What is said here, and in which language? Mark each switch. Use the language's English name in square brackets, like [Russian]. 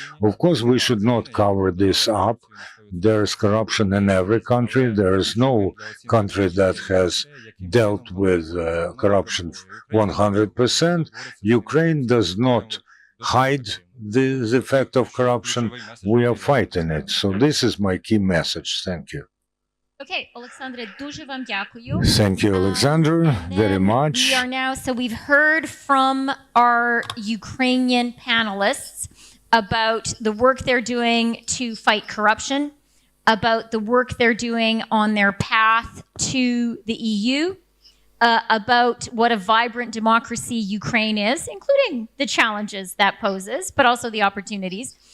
[English] Of course, we should not cover this up. There is corruption in every country. There is no country that has dealt with corruption 100%. Ukraine does not hide the fact of corruption. We are fighting it. So this is my key message. Thank you. [Ukrainian] Okay, Олександре, дуже вам дякую. [English] Thank you, Alexander, very much. We are now, so we've heard from our Ukrainian panelists about the work they're doing to fight corruption, about the work they're doing on their path to the EU, about what a vibrant democracy Ukraine is, including the challenges that poses, but also the opportunities.